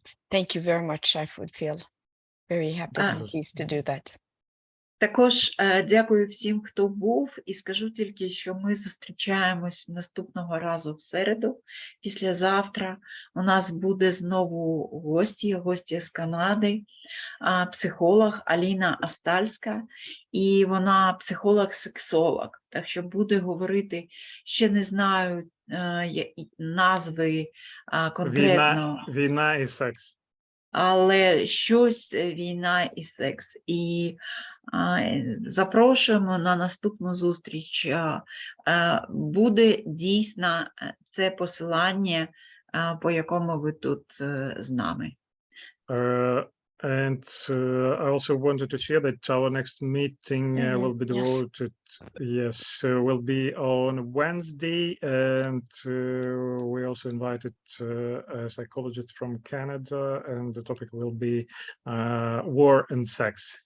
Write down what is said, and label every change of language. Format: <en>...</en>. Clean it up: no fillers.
<en>Thank you very much. I would feel very happy and pleased to do that.</en> <uk>Також дякую всім, хто був, і скажу тільки, що ми зустрічаємось наступного разу в середу. Післязавтра у нас буде знову гості з Канади, психолог Аліна Астальська, і вона психолог-сексолог. Так що буде говорити, ще не знаю назви конкретно. Війна і секс. Але щось війна і секс. І запрошуємо на наступну зустріч. Буде дійсно це посилання, по якому ви тут з нами.</uk> <en>And I also wanted to share that our next meeting will be devoted, will be on Wednesday, and we also invited a psychologist from Canada, and the topic will be war and sex.</en>